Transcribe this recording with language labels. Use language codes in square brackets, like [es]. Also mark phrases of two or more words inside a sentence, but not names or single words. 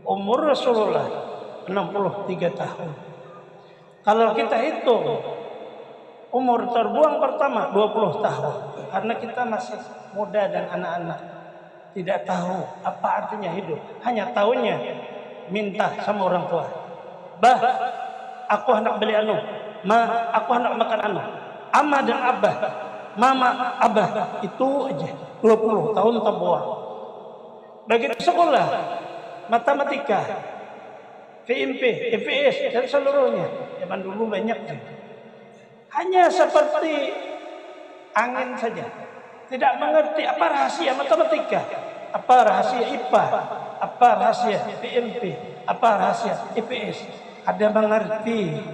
[id] Umur Rasulullah 63 tahun. Kalau kita hitung umur terbuang pertama 20 tahun, karena kita masih muda dan anak-anak, tidak tahu apa artinya hidup, hanya tahunya minta sama orang tua. Bah, aku hendak beli anu. Ma, aku hendak makan anu. Ama dan abah, mama, abah, itu aja 20 tahun terbuang. Begitu sekolah, matematika, VMP, EVS, dan seluruhnya. Zaman dulu banyak. Hanya seperti angin saja. Tidak mengerti apa rahasia matematika, apa rahasia IPA, apa rahasia VMP, apa rahasia EVS. Ada mengerti.